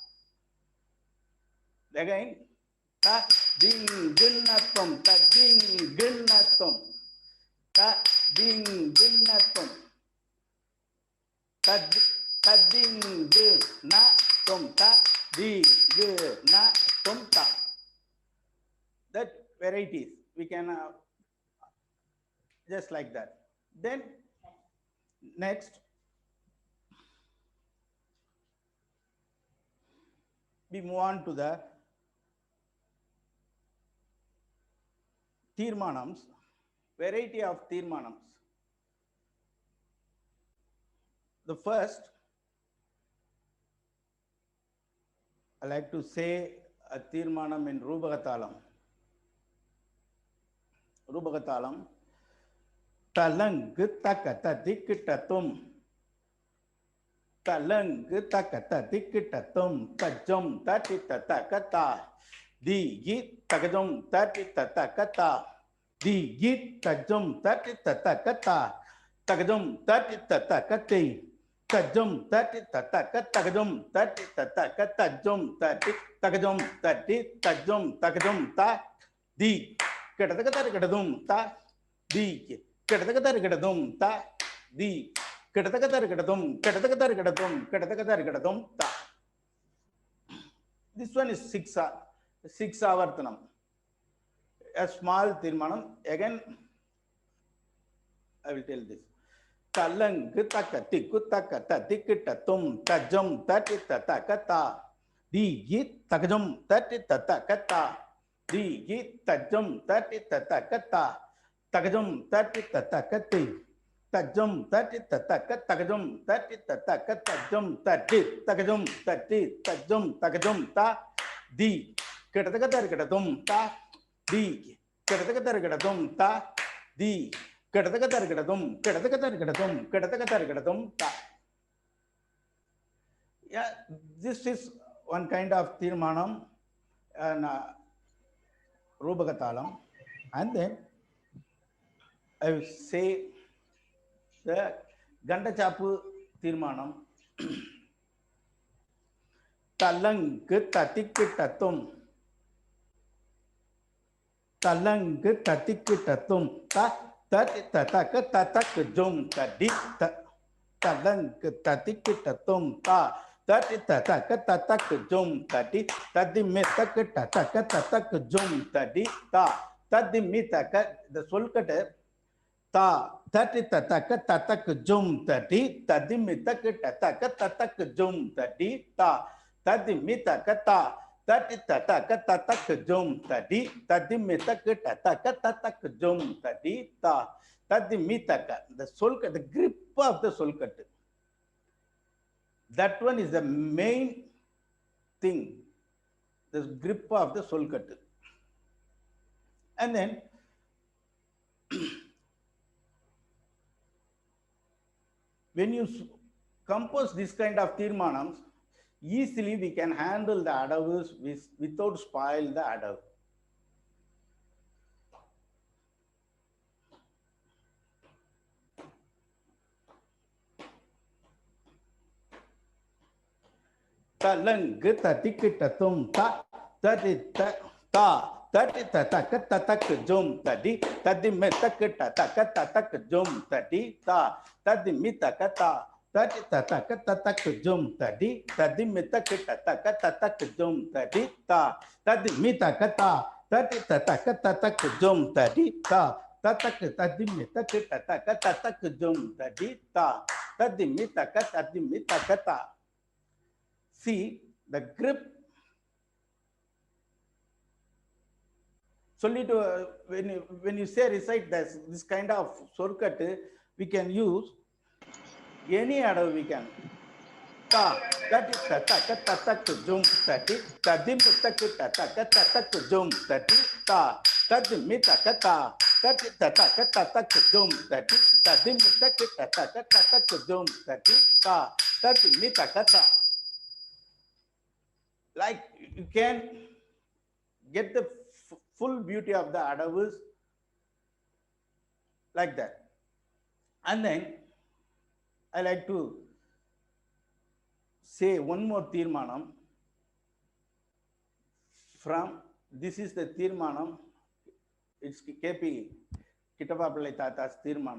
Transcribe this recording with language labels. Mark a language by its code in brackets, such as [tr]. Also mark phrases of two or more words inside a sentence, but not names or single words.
[en] Again ta ding ginnathum ta ding ginnathum ta ding ginnathum ta ding ginnathum ta ding ginnathum ta. That varieties we can just like that. Then next we move on to the Tirmanams, variety of Tirmanams. The first, I like to say a Tirmanam in Rubagatalam. Rubagatalam. Talang takata dikitatum. Talang takata dikitatum. Tajum tatitatakata. Digit takajum tatitatakata. Digit tajum tatitatakata. Takajum tatitatakati. Tajum tatitatakatagajum tatitatakajum takajum takajum ta. Di katatakatadum ta. Di katatakatadum ta. Di katatakatadum ta. This one is 6 avartanam. A small tirmanam. Again I will tell this. Talangu taka tiku taka tatikita tum tajum tati tatakata. Digi takajum tati tatakata. Digi tajum tati tatakata. Takajum tati tatakati. Tajum tati tatakat takajum tati tatakat tajum tati takajum tati tajum takajum ta. Di ketatakatar ketatum ta. Di ketatakatar ketatum ta. Di ketatakatar ketatum ta. Yeah, this is one kind of tirmanam and Rubagatalam. And then I will say the Gandachapu tirmanam. Talang tatikitatum. Talang tatikitatum. Tati tataka tatak jum tadi talang tatikitatum ta. Tati tataka tatak jum tadi. Tadi metaka tataka tatak jum tadi ta. Tadi mitaka, the solkata ta. Tati tataka tatak jum tadi. Tadi mitaka tataka tatak jum tadi ta. Tadi mitaka ta. Tati tataka tatak jum tadi. Tadi mitaka tataka tatak jum tadi ta. Tadi mitaka, the solkat, the grip of the solkat. That one is the main thing, the grip of the solkat. And then when you compose this kind of tirmanams, easily we can handle the adavus without spoil the adav. Talang tatikitatum ta tati ta tati tatak tatak jum tadi tadi metak tatak tatak jum tadi ta tadi mitaka ta tati tatak tatak jum tadi tadi metak tatak tatak jum tadi ta tadi mitaka ta tati tatak tatak jum tadi ta tatak tadi metak tatak tatak jum tadi ta tadi mitaka ta. See the grip. Solely to when you say recite this kind of shortcut, we can use any adav we can. Ta tati tatak tatak jum tati tadi mitaka tatak tatak jum tati ta tadi mitaka ta tati tatak tatak jum tati tadi mitaka tatak tatak jum tati ta tadi mitaka ta. Like you can get the full beauty of the adavus like that. And then I like to say one more tirmanam from, this is the tirmanam, it's KP Kittappa Tata's tirmanam.